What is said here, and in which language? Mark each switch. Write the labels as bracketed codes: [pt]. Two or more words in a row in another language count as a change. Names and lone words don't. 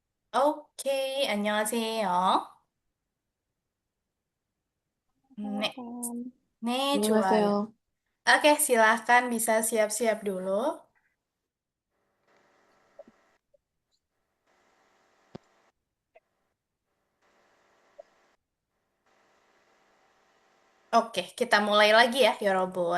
[ko] Oke, 안녕하세요. 네, [id] Silakan. [ko] ne 좋아요. 안녕하세요. [id] Oke, silahkan bisa siap-siap dulu. Oke, kita mulai lagi ya, Yorobun.